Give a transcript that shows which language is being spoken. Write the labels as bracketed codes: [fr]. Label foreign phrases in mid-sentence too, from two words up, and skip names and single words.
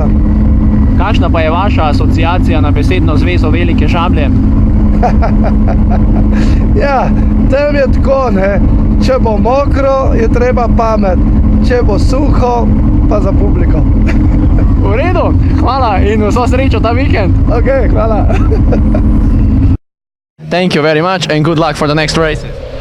[sl] Kakšna pa je vaša asociacija na besedno zvezo Velike Žablje? Ja, tam je tako, ne. Če bo mokro, je treba pamet, če bo suho, pa za publiko. V redu, hvala in vso srečo ta vikend. Ok, hvala. [en] Thank you very much and good luck for the next races.